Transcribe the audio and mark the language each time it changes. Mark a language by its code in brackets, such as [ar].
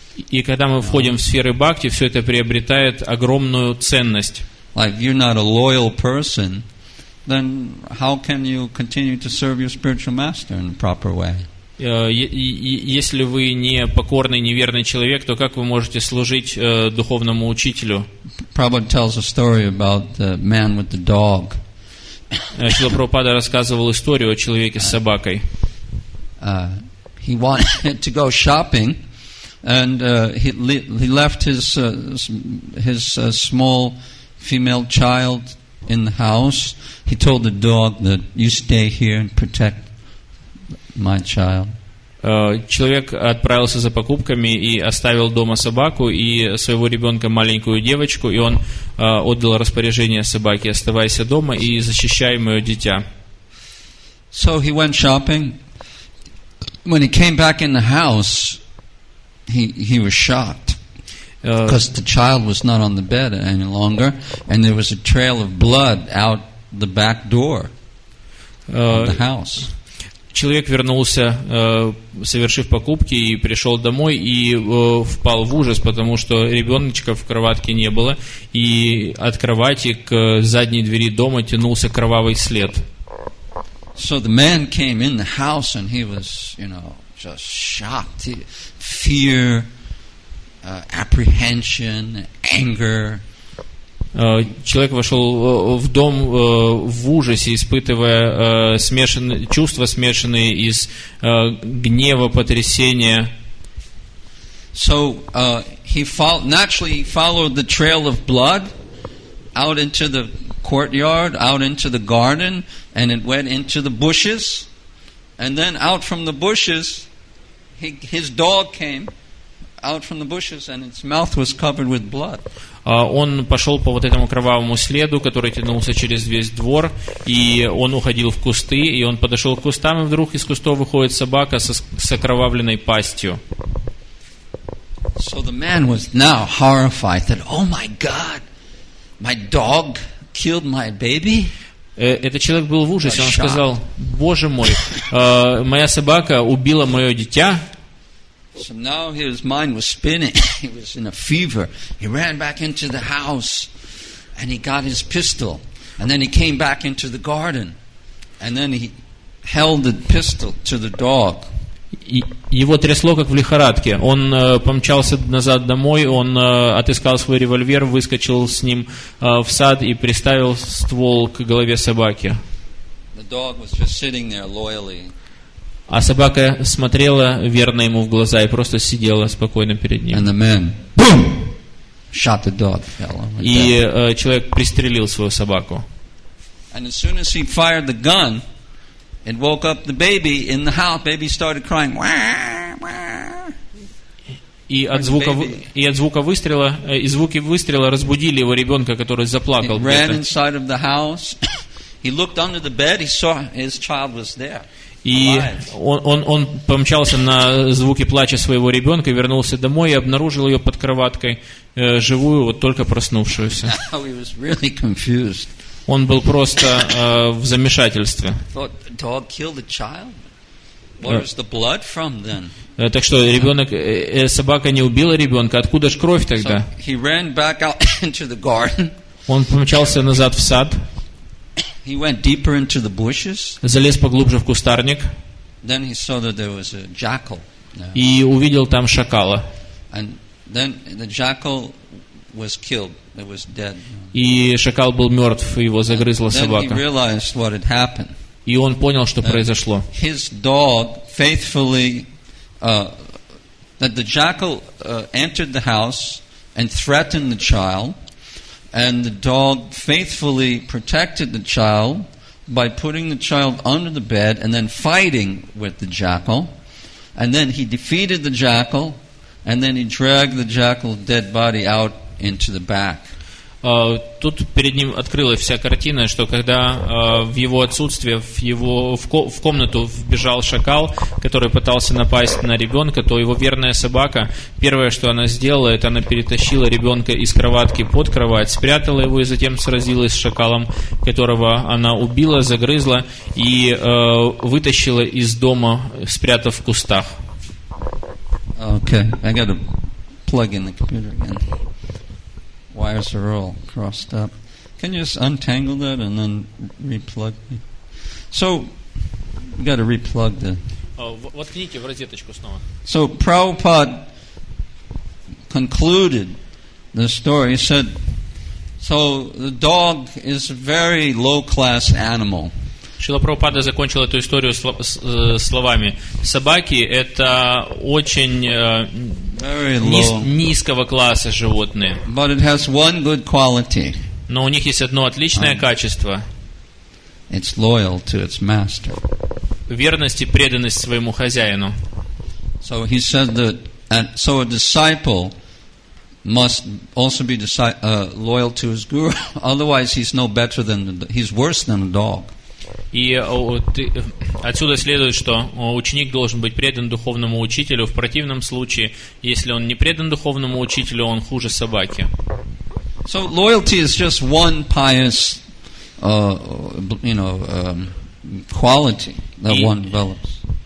[ru] И когда мы входим в сферы бхакти, все это приобретает огромную ценность. [en] Like you're not a loyal person, then how can you continue to serve your spiritual master in the proper way? [ru] Если вы не покорный, неверный человек, то как вы можете служить духовному учителю? [en] Prabhupada tells a story about the man with the dog. [ru] Шрила Прабхупада рассказывал историю о человеке с собакой. [en] He wanted to go shopping, and he left his small female child in the house. He told the dog that you stay here and protect my child. [ru] Человек отправился за покупками и оставил дома собаку и своего ребенка, маленькую девочку, и он отдал распоряжение собаке: оставайся дома и защищай мое дитя. [en] So he went shopping. When he came back in the house, he was shocked because the child was not on the bed any longer, and there was a trail of blood out the back door of the house. [ru] Человек вернулся, совершив покупки, и пришел домой и впал в ужас, потому что ребеночка в кроватке не было, и от кровати к задней двери дома тянулся кровавый след. [en] So the man came in the house and he was, just shocked, fear, apprehension, anger. [ru] Человек вошел в дом в ужасе, испытывая чувства, смешанные из гнева, потрясения. [en] So he followed the trail of blood out into the courtyard, out into the garden, and it went into the bushes. And then out from the bushes, his dog came out from the bushes, and its mouth was covered with blood. [ru] Он пошел по вот этому кровавому следу, который тянулся через весь двор, и он уходил в кусты, и он подошел к кустам, и вдруг из кустов выходит собака с окровавленной пастью. [en] So the man was now horrified that, oh my God, my dog killed my baby. [ru] Этот человек был в ужасе, он сказал: Боже мой, моя собака убила мое дитя. [en] So now his mind was spinning. He was in a fever. He ran back into the house and he got his pistol. And then he came back into the garden. And then he held the pistol to the dog. [ru] Его трясло, как в лихорадке. Он помчался назад домой, он отыскал свой револьвер, выскочил с ним в сад и приставил ствол к голове собаки. [en] The dog was just sitting there loyally. [ru] А собака смотрела верно ему в глаза и просто сидела спокойно перед ним. [en] And the man, boom, shot the dog, fell over [ru] И [en] dead. [ru] человек пристрелил свою собаку. [en] And as soon as he fired the gun, it woke up the baby in the house. Baby started crying. Wah, wah. [ru] И от звука выстрела, и звуки выстрела разбудили его ребенка, который заплакал [en] He ran [ru] где-то. [en] inside of the house. He looked under the bed. He saw his child was there. [ru] И он помчался на звуки плача своего ребенка, вернулся домой и обнаружил ее под кроваткой, живую, вот только проснувшуюся. [en] Now he was really confused. [ru] Он был просто в замешательстве. [en] Thought the dog killed the child. Where was the blood from then? [ru] Так что ребенок, собака не убила ребенка, откуда ж кровь [en] So [ru] тогда? [en] he ran back out into the garden. [ru] Он помчался назад в сад, [en] He went deeper into the bushes. [ru] залез поглубже в кустарник [en] Then he saw that there was a jackal there. [ru] и увидел там шакала. [en] And then the jackal was killed. It was dead. [ru] И шакал был мертв, его загрызла [en] Then he [ru] собака. [en] realized what had happened. [ru] И он понял, что произошло. [en] His dog faithfully, that the jackal entered the house and threatened the child, and the dog faithfully protected the child by putting the child under the bed and then fighting with the jackal. And then he defeated the jackal, and then he dragged the jackal's dead body out into the back. Тут перед ним открылась вся картина, что когда в его отсутствие в комнату вбежал шакал, который пытался напасть на ребенка, то его верная собака, первое, что она сделала, это она перетащила ребенка из кроватки под кровать, спрятала его и затем сразилась с шакалом, которого она убила, загрызла и вытащила из дома, спрятав в кустах. Okay, I got to plug in the computer again. Wires are all crossed up. Can you just untangle that and then replug me? So, you got to replug the... [ru] Воткните в розеточку снова. [en] So, Prabhupada concluded the story. He said, so the dog is a very low-class animal. [ru] Шрила Прабхупада закончил эту историю словами: собаки — это очень низкого класса животные. [en] But it has one good quality. [ru] Но у них есть одно отличное качество. [en] It's loyal to its master. [ru] Верность и преданность своему хозяину. [en] So he said that, and so a disciple must also be loyal to his guru. Otherwise, he's no better than he's worse than a dog. [ru] И отсюда следует, что ученик должен быть предан духовному учителю. В противном случае, если он не предан духовному учителю, он хуже собаки. [en] So loyalty is just one pious, quality that one develops.